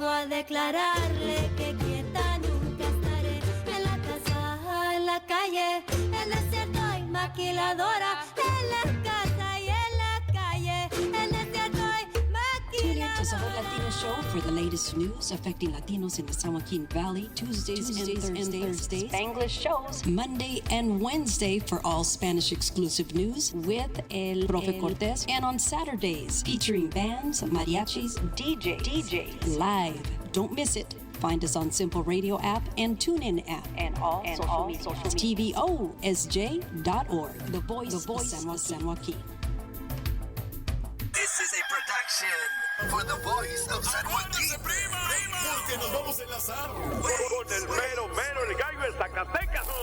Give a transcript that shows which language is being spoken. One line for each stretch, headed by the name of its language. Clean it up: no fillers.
Spanish: declararle que quieta nunca estaré. En la casa, en la calle, en desierto y maquiladora. En la casa y en la calle, en desierto y
English: Tune in to Summer
Spanish: maquiladora.
English: Latino Show for the latest news affecting Latinos in the San Joaquin Valley, Tuesdays and Thursdays, Spanglish shows. Monday and Wednesday for all Spanish exclusive news with El Profe Cortés, and on Saturdays featuring bands, mariachis, DJs. live. Don't miss it. Find us on Simple Radio app and TuneIn app. And all social media. TVOSJ.org. The voice of San Joaquin. This is a production for the voice of San Joaquin.
Spanish: Porque nos vamos a enlazar con el mero, el gallo de Zacatecas.